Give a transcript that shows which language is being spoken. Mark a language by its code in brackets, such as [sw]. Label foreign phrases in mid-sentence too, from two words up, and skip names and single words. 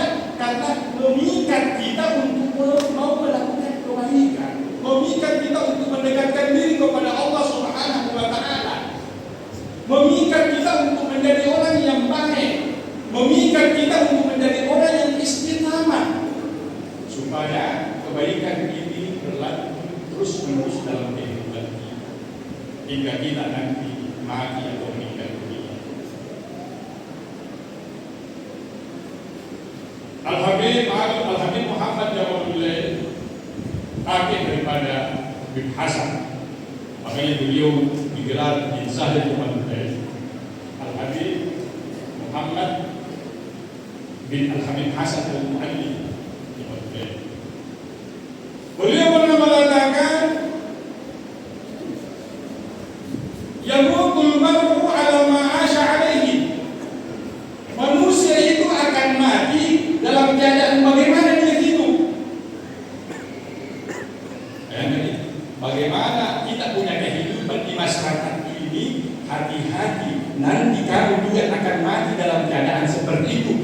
[id] Karena memikat kita untuk mau melakukan kebaikan, memikat kita untuk mendekatkan diri kepada Allah [ar] سبحانه وتعالى, [id] memikat kita untuk menjadi orang yang baik, memikat kita untuk menjadi orang yang istiqamah, supaya kebaikan ini berlanjut terus-menerus dalam kehidupan kita hingga kita nanti mati atau meninggal dunia. Al-Habib Muhammad Jamalullah, kakek daripada Habib Hasan, makanya beliau digelar bin Zahid Jamalullah. Al-Habib Muhammad bin Al-Habib Hasan Al-Muallim Jamalullah. Beliau pernah mengatakan, [ar] يموت المرء على ما عاش عليه. [id] Manusia itu akan mati dalam keadaan bagaimana dia hidup. Bagaimana kita punya kehidupan di masyarakat ini, hati-hati, nanti kamu juga akan mati dalam keadaan seperti itu.